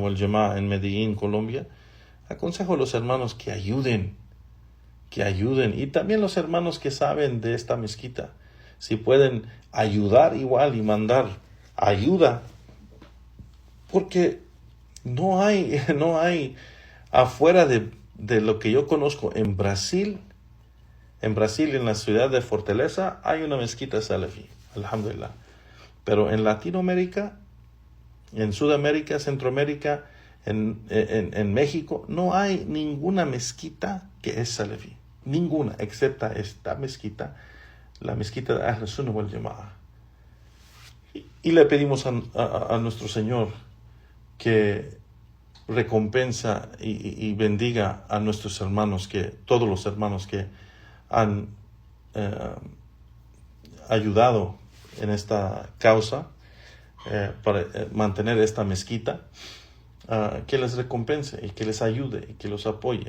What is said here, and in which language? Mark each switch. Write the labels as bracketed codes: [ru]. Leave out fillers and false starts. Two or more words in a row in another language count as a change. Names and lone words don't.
[ar] والجماعة [es] en Medellín, Colombia, aconsejo a los hermanos que ayuden, y también los hermanos que saben de esta mezquita, si pueden ayudar igual y mandar ayuda, porque no hay afuera de lo que yo conozco en Brasil, en la ciudad de Fortaleza, hay una mezquita salafi, alhamdulillah. Pero en Latinoamérica, en Sudamérica, Centroamérica, en México, no hay ninguna mezquita que es salafi. Ninguna, excepto esta mezquita, la mezquita de [ar] أهل السنة والجماعة. [es] Y le pedimos a nuestro Señor que recompensa y bendiga a nuestros hermanos, todos los hermanos que han ayudado en esta causa para mantener esta mezquita, que les recompense y que les ayude y que los apoye.